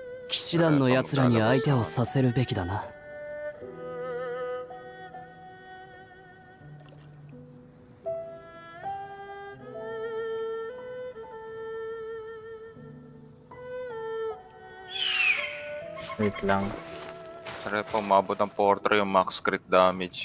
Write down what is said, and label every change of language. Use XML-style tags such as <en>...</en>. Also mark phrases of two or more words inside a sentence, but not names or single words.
<ja>騎士団の奴らに相手をさせるべきだな。</ja> <tl>Wait lang. Sarap po, umabot ng 4 yung</tl> <en>max crit damage.</en>